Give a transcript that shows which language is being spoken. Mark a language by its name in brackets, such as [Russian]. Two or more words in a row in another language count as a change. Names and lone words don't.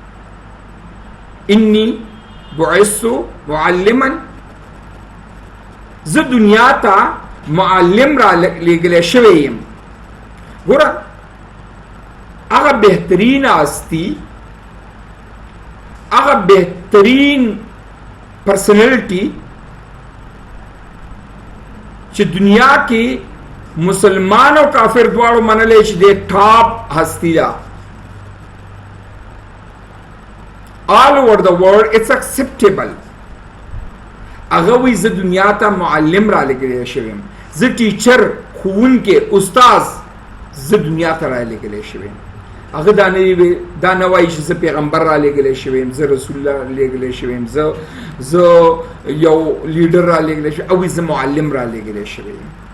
[Arabic] انی بعثت معلما [Pashto] زه دنیا ته معلم را لېږلی شوی یم ګوره هغه بهترین هستی هغه بهترین پرسنالټي چې دنیا کې مسلمان او کافر دواړو منلی چې د ټاپ هستی ده [English] all over the world it's acceptable [Pashto] هغه وی زه دنیا ته معلم را لګلی شوی یم زه ټیچر ښوونکی استاذ زه دنیا ته را لګلی شوی یم هغه دا نه وایي چې زه پیغمبر را لېږلی شوی یم زه رسول الله لېږلی شوی یم زه یو لیډر را لېږلی شوی او زه معلم را لېږلی شوی یم